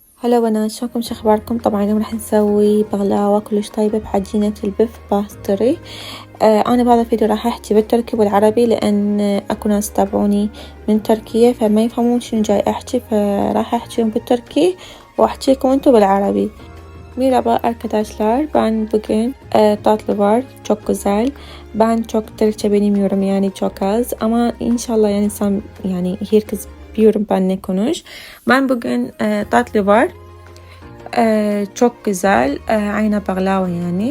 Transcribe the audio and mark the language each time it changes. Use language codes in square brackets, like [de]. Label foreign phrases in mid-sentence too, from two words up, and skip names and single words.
[ar] هلا بنات، شلونكم؟ شو اخباركم؟ طبعا اليوم راح نسوي بغلاوة كلش طيبة بعجينة البيف باستري. انا بهذا الفيديو راح احكي بالتركي والعربي لان اكو ناس تابعوني من تركيا فما يفهمون şunu جاي احكي، فراح احكيهم بالتركي واحكيكم انتو بالعربي. [tr] Merhaba arkadaşlar, ben bugün tatlı var, çok güzel. Ben çok Türkçe bilmiyorum, yani çok az, ama inşallah yani sen, yani herkes biliyorum ben ne konuş. Ben bugün tatlı var, çok güzel, aynı baklava yani.